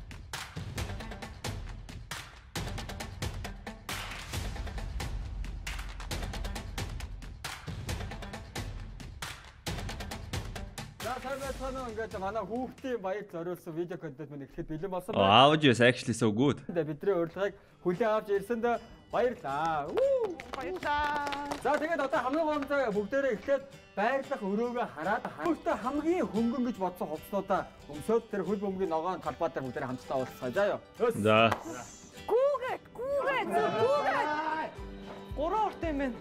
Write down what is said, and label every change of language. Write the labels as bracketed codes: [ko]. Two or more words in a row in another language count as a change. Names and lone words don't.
[mn] Ингээд манай хүүхдийн баяр зориулсан видео контент мань ихэд бэлэн болсон байна. [en] Audio is actually so good. [mn] Бидний урилгыг хүлээн авч ирсэнд баярлаа. Баярлаа. За тэгээд одоо хамгийн гомдоо бүгдээрээ эхлээд байрлах өрөөгөө хараад хүүхдээ хамгийн хөнгөн гэж бодсон хувцснуудаа өмсөөд тэр хөл бөмбөгийн ногоон талбай дээр бүгдээрээ хамтдаа уулзцгаая заа ёо. За. Гүүгээд. Гурван урт юм байна.